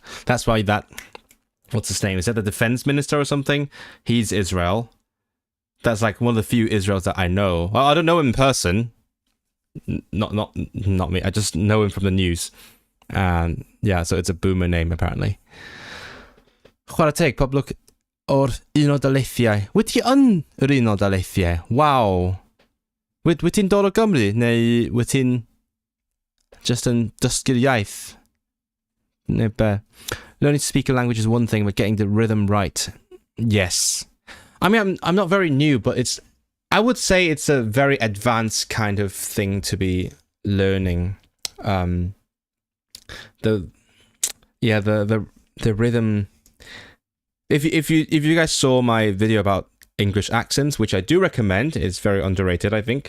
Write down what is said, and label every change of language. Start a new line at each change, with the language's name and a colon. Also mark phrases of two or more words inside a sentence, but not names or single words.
English: That's why what's his name? Is that the defense minister or something? He's Israel. That's like one of the few Israels that I know. Well, I don't know him in person. Not me. I just know him from the news. And yeah, so it's a boomer name apparently.
Welsh: Chwarae teg, poblwch o'r Unol Daleithiau. Wyt ti yn yr Unol Daleithiau? Wow. Wyt ti'n dod o Gymru? Neu wyt ti'n just yn dysgu'r iaith? Neu be?
English: Learning to speak a language is one thing, but getting the rhythm right. Yes. I mean, I'm not very new, but I would say it's a very advanced kind of thing to be learning. The rhythm if you guys saw my video about English accents, which I do recommend, it's very underrated, I think.